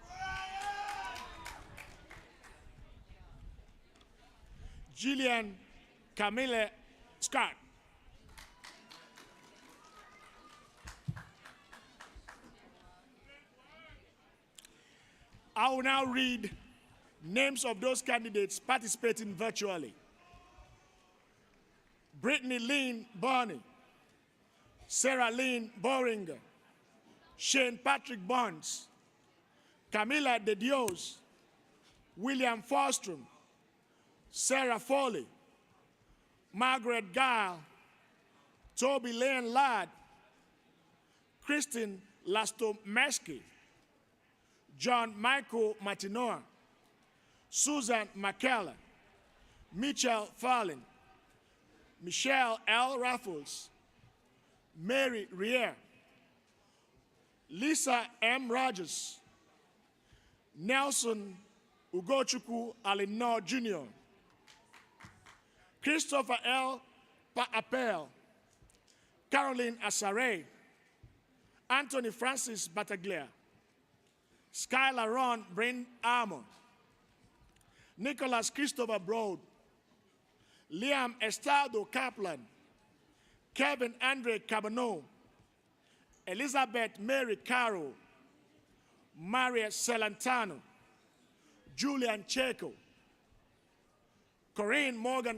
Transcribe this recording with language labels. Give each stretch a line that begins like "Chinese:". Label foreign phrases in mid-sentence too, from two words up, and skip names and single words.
English: Gillian Camille Scott, I will now read names of those candidates participating virtually. Brittany Lynn Barney, Sarah Lynn Boringer, Shane Patrick Bonds, Camila De Dios, William Fostrom, Sarah Foley, Margaret Gile, Toby Lane Ladd, Christine Lastomeski, John Michael Matinoa, Susan McKellar, Mitchell Fallin, Michelle L. Raffles, Mary Rier, Lisa M. Rogers, Nelson Ugochukwu Alino Jr., Christopher L. Appel, Caroline Asare, Anthony Francis Battaglia, Skylar Ron Bryn Armour, Nicholas Christopher Broad, Liam Estado Kaplan, Kevin Andre Cabano, Elizabeth Mary Carroll, Maria Celentano, Julian Checo, Corinne Morgan